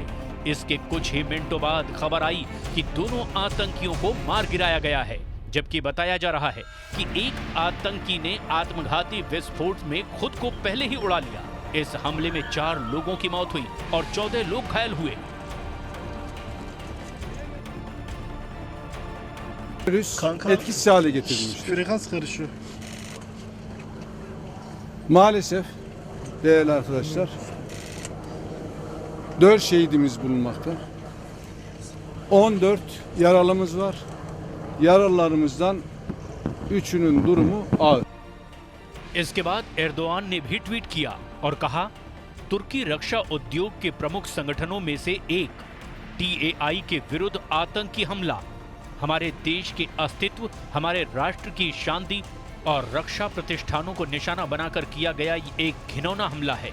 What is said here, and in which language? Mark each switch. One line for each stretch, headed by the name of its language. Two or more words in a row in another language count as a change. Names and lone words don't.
Hindi: इसके कुछ ही मिनटों बाद खबर आई कि दोनों आतंकियों को मार गिराया गया है, जबकि बताया जा रहा है कि एक आतंकी ने आत्मघाती विस्फोट में खुद को पहले ही उड़ा लिया। इस हमले में 4 लोगों की मौत हुई और 14 लोग घायल हुए।
Turkish: Etkisiz hale getirilmiştir. Frekans karışıyor. Maalesef değerli arkadaşlar 4 şehidimiz bulunmakta. 14 yaralımız var. Yaralılarımızdan 3'ünün durumu ağır.
Hindi: इसके बाद एर्दोआन ने भी ट्वीट किया और कहा, तुर्की रक्षा उद्योग के प्रमुख संगठनों में से एक टीएआई के विरुद्ध आतंकी हमला हमारे देश के अस्तित्व, हमारे राष्ट्र की शांति और रक्षा प्रतिष्ठानों को निशाना बनाकर किया गया एक घिनौना हमला है।